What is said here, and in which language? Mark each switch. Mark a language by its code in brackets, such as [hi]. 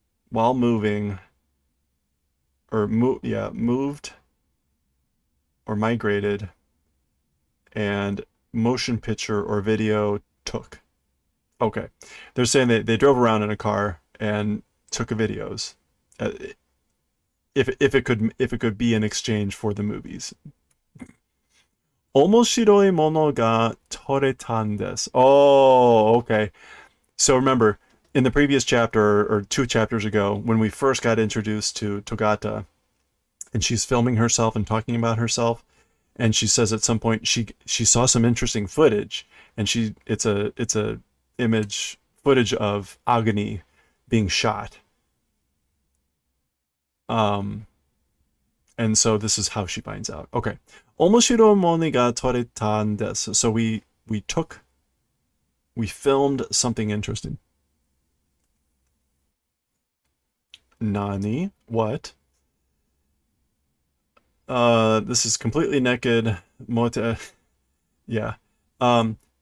[en] while moving or moved or migrated and motion picture or video took. Okay. They're saying they drove around in a car and took videos. If it could be in exchange for the movies. [ja] 面白いものが撮れたんです. [en] Oh, okay. So remember, in the previous chapter or 2 chapters ago, when we first got introduced to Togata, and she's filming herself and talking about herself, and she says at some point she saw some interesting footage, and it's a image footage of Agni being shot. And so this is how she finds out. Okay. [ja] 面白いものが撮れたんです. [en] So we filmed something interesting. Nani? What? This is completely naked. Mote. Yeah. Zenra?